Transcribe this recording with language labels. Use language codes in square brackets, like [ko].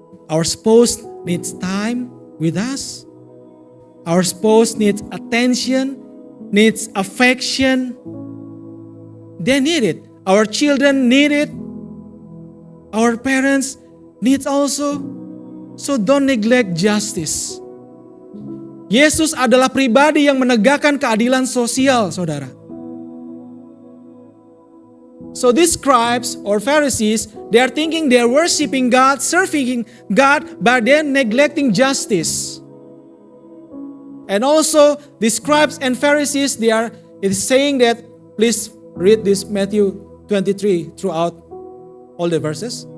[en] Our spouse needs time with us. Our spouse needs attention, needs affection. They need it. Our children need it. Our parents need also. So don't neglect justice. [id] Yesus adalah pribadi yang menegakkan keadilan sosial, saudara. [en] So these scribes or Pharisees, they are thinking they are worshiping God, serving God, but they are neglecting justice. And also the scribes and Pharisees, they are saying that, please read this Matthew 23 throughout all the verses.